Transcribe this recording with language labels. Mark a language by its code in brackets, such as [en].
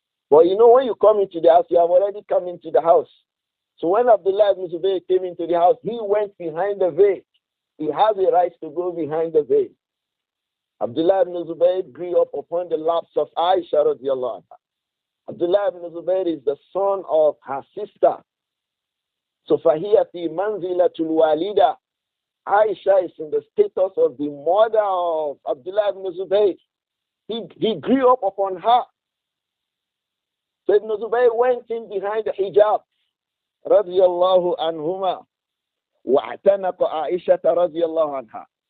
[en] But you know, when you come into the house, you have already come into the house. So when Abdullah ibn Zubayr came into the house, he went behind the veil. He has a right to go behind the veil. Abdullah ibn Zubayr grew up upon the laps of Aisha radiallahu anha. Abdullah ibn Zubayr is the son of her sister. [ar] So فَهِيَ فِي مَنْزِلَةُ الْوَالِدَةِ. [en] Aisha is in the status of the mother of Abdullah ibn Zubayr. He grew up upon her. So Ibn Zubayr went in behind the hijab, radiyallahu anhuma, [ar] وَاعْتَنَقَ عَائِشَةَ [en] radiyallahu anha.